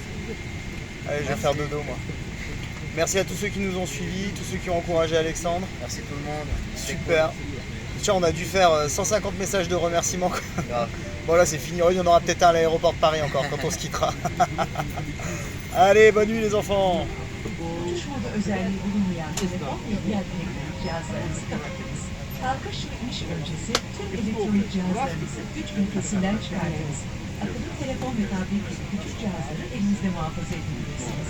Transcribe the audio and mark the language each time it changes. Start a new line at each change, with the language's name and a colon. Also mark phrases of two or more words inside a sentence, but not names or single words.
French: Allez, je vais faire dodo, moi. Merci à tous ceux qui nous ont suivis, tous ceux qui ont encouragé Alexandre. Merci tout le monde. Super. Tiens, on a dû faire 150 messages de remerciements. Bon là c'est fini, il y en aura peut-être un à l'aéroport de Paris encore quand on se quittera. Allez, bonne nuit les enfants.
Turkish: özelliği bulunmayan telefon ve diğer elektronik cihazlarınızı kapatınız. Kalkış ve iniş öncesi tüm elektronik cihazlarınızı güç ünitesinden çıkartınız. Akıllı telefon ve tablet gibi küçük cihazları elinizde muhafaza edebilirsiniz.